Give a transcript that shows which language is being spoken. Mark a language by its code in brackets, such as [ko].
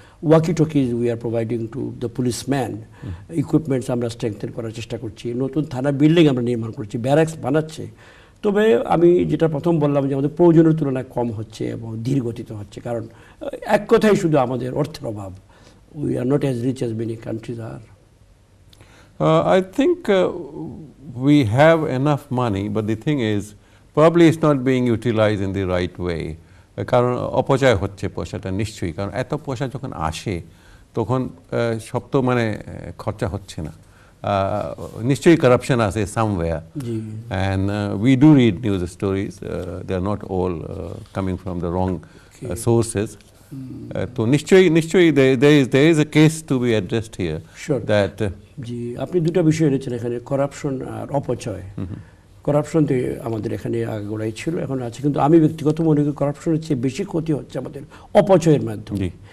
[en] Walkie talkies we are providing to the policeman. [bn] Equipments আমরা strengthen করার চেষ্টা করছি, নতুন থানা বিল্ডিং আমরা নির্মাণ করছি, ব্যারাক্স বানাচ্ছে। তবে আমি যেটা প্রথম বললাম যে আমাদের প্রয়োজনের তুলনায় কম হচ্ছে এবং ধীরগতিতে হচ্ছে, কারণ এক কথাই শুধু আমাদের অর্থের অভাব। [en] We are not as rich as many countries are. I think we have enough money, but the thing is, probably it's not being utilized in the right way. [bn] কারণ অপচয় হচ্ছে পয়সাটা নিশ্চয়ই, কারণ এত পয়সা যখন আসে তখন সব তো মানে খরচা হচ্ছে না, নিশ্চয়ই করাপশন আছে somewhere, [en] and we do read news stories. They are not all coming from the wrong sources. [bn] তো নিশ্চয়ই [en] there is a case to be addressed here. Sure. That [bn] জি, আপনি দুটো বিষয় এনেছেন এখানে, করাপশন আর অপচয়। করাপশন তো আমাদের এখানে আগাগোড়াই ছিল, এখন আছে, কিন্তু আমি ব্যক্তিগত মনে করি করাপশনের চেয়ে বেশি ক্ষতি হচ্ছে আমাদের অপচয়ের মাধ্যমে।